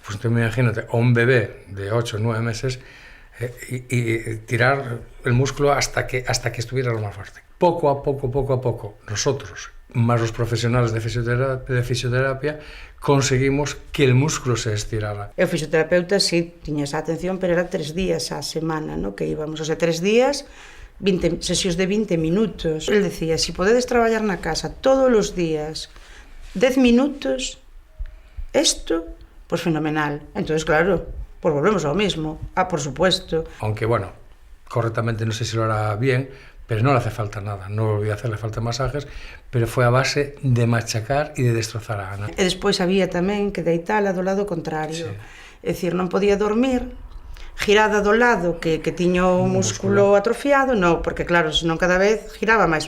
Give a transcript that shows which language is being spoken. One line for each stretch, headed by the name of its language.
Spanish: Pues entonces imagínate, a un bebé de 8 o 9 meses y tirar el músculo hasta que estuviera lo más fuerte. Poco a poco, nosotros, más los profesionales de fisioterapia, conseguimos que el músculo se estirara.
Galician: O fisioterapeuta sí tiña esa atención, pero era 3 días á semana, ¿no? Que íbamos, o sea, 3 días, 20 sesións de 20 minutos.
Spanish: Él decía,
Galician: si podedes traballar na casa todos os días 10 minutos,
Spanish: esto, pues fenomenal. Entonces, claro, Pues volvemos ao mismo. Por supuesto. Aunque, bueno, correctamente no sé si lo hará bien, pero no le hace falta nada. No volví a hacerle falta masajes,
Galician: pero foi a base de machacar e de destrozar a Ana. E despois había tamén que deitala do lado contrario. Sí. É dicir, non podía dormir girada do lado que tiña o músculo atrofiado, non, porque claro, senón cada vez giraba máis.